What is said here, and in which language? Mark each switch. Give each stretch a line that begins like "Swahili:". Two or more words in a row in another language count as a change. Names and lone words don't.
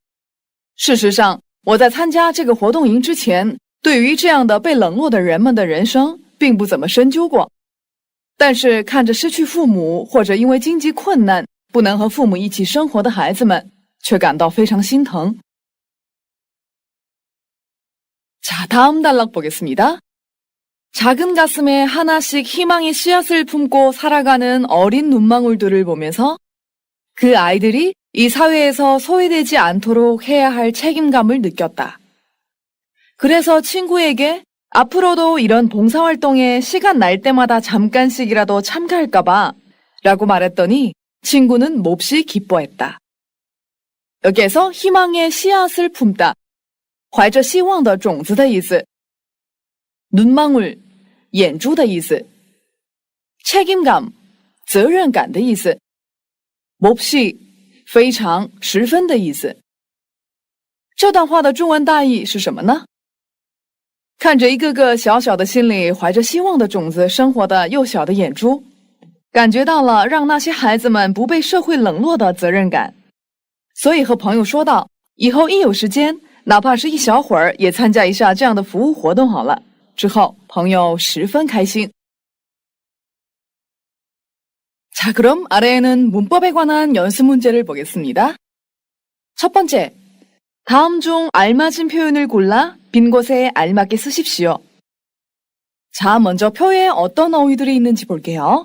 Chinese: 事实上，我在参加这个活动营之前，对于这样的被冷落的人们的人生并不怎么深究过。但是看着失去父母或者因为经济困难不能和父母一起生活的孩子们，却感到非常心疼。
Korean: 자, 다음 단락 보겠습니다. 작은 가슴에 하나씩 희망의 씨앗을 품고 살아가는 어린 눈망울들을 보면서 그 아이들이 이 사회에서 소외되지 않도록 해야 할 책임감을 느꼈다. 그래서 친구에게 앞으로도 이런 봉사활동에 시간 날 때마다 잠깐씩이라도 참가할까봐 라고 말했더니 친구는 몹시 기뻐했다. 여기에서 희망의 씨앗을 품다.
Chinese: 怀着希望的种子的意思。 눈망울, 眼珠的意思。 책임감, 责任感的意思。 몹시, 非常十分的意思。这段话的中文大意是什么呢？看着一个个小小的心里怀着希望的种子生活的幼小的眼珠，感觉到了让那些孩子们不被社会冷落的责任感，所以和朋友说道，以后一有时间 哪怕是一小会儿也参加一下这样的服务活动好了。之后朋友十分开心。
Korean: 자, 그럼 아래에는 문법에 관한 연습 문제를 보겠습니다. 첫 번째, 다음 중 알맞은 표현을 골라 빈 곳에 알맞게 쓰십시오. 자, 먼저 표에 어떤 어휘들이 있는지 볼게요.